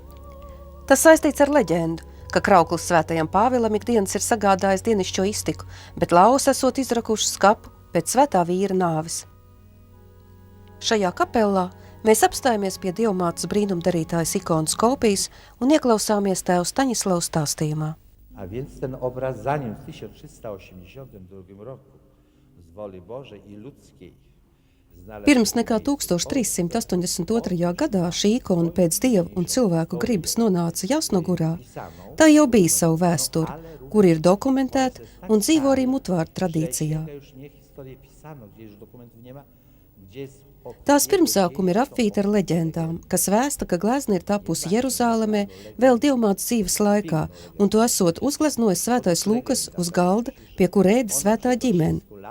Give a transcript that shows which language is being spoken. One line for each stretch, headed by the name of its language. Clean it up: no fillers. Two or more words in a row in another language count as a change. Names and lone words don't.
Latvian: Tas saistīts ar leģendu, ka krauklis Svētajam Pāvilam ikdienas ir sagādājis dienišķo iztiku, bet lauvas esot izrakušas kapu pēc svētā vīra nāves. Šajā kapellā mēs apstājamies pie Dievmātes brīnumdarītājas ikonas kopijas un ieklausāmies tēva Staņislava stāstījumā.
Polish: A więc ten obraz, zanim w 1382 roku z woli Bożej i ludzkiej
Latvian: Pirms nekā 1382. gadā šī ikona pēc Dieva un cilvēku gribas nonāca Jasnogurā, tā jau bija savu vēsturi, kur ir dokumentēta un dzīvo arī mutvārdu tradīcijā. Tās pirmsākumi ir apvīti ar leģendām, kas vēsta, ka glezna ir tapusi Jeruzālemē vēl Dievmātes dzīves laikā, un to esot uzgleznojis svētais Lūkas uz galda, pie kur ēda svētā ģimene.